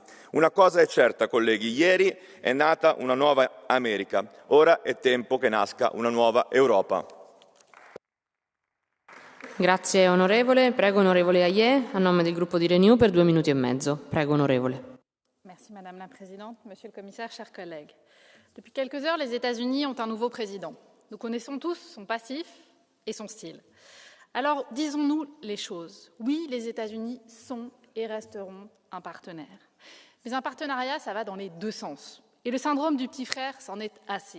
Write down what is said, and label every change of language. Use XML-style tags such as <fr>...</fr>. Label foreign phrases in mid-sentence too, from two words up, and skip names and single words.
<it>Una cosa è certa, colleghi, ieri è nata una nuova America, ora è tempo che nasca una nuova Europa. Grazie onorevole. Prego onorevole Hayet a nome del gruppo di Renew per 2 minuti e mezzo. Prego onorevole.</it> <fr>Merci Madame la Présidente, Monsieur le Commissaire, chers collègues. Depuis quelques heures, les États-Unis ont un nouveau président. Nous connaissons tous son passif et son style. Alors, disons-nous les choses. Oui, les États-Unis sont et resteront un partenaire. Mais un partenariat, ça va dans les deux sens. Et le syndrome du petit frère, c'en est assez.</fr>